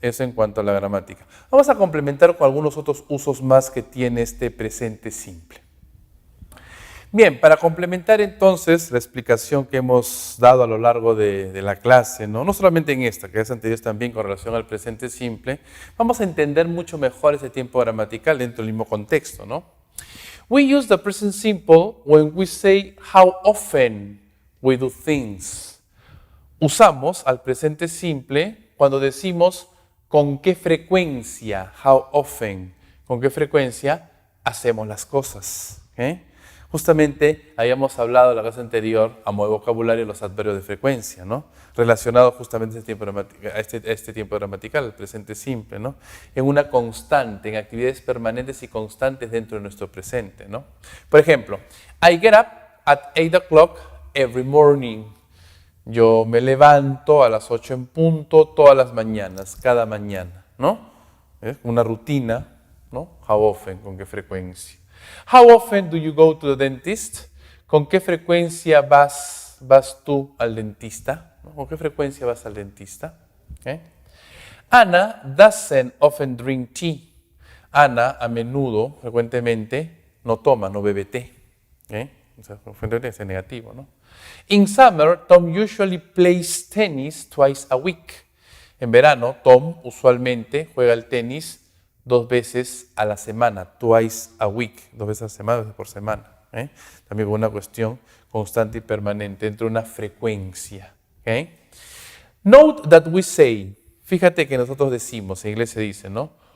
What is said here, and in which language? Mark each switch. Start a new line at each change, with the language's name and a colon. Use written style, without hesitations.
Spanish: Eso en cuanto a la gramática. Vamos a complementar con algunos otros usos más que tiene este presente simple. Bien, para complementar entonces la explicación que hemos dado a lo largo de la clase, no solamente en esta, que es anterior también con relación al presente simple, vamos a entender mucho mejor ese tiempo gramatical dentro del mismo contexto, ¿no?
English: We use the present simple when we say how often we do things.
Spanish: Usamos al presente simple cuando decimos con qué frecuencia,
English: how often,
Spanish: con qué frecuencia hacemos las cosas. ¿Okay? Justamente habíamos hablado en la clase anterior, a modo de vocabulario, los adverbios de frecuencia, ¿no? Relacionados justamente a este tiempo gramatical, el presente simple, ¿no? En una constante, en actividades permanentes y constantes dentro de nuestro presente, ¿no? Por ejemplo,
English: I get up at 8 o'clock every morning.
Spanish: Yo me levanto a las 8 en punto todas las mañanas, cada mañana, ¿no? ¿Es? Una rutina, ¿no?
English: How often,
Spanish: ¿con qué frecuencia?
English: How often do you go to the dentist?
Spanish: ¿Con qué frecuencia vas tú al dentista? ¿No? ¿Con qué frecuencia vas al dentista? ¿Okay?
English: Anna doesn't often drink tea.
Spanish: Ana a menudo, frecuentemente, no toma, no bebe té. ¿Okay? O sea, frecuentemente es negativo, ¿no?
English: In summer, Tom usually plays tennis twice a week.
Spanish: En verano, Tom usualmente juega el tenis 2 veces a la semana,
English: twice a week,
Spanish: 2 veces a la semana, 2 veces por semana. También con una cuestión constante y permanente, entre una frecuencia. ¿Okay?
English: Note that we say,
Spanish: fíjate que nosotros decimos, en inglés se dice, ¿no?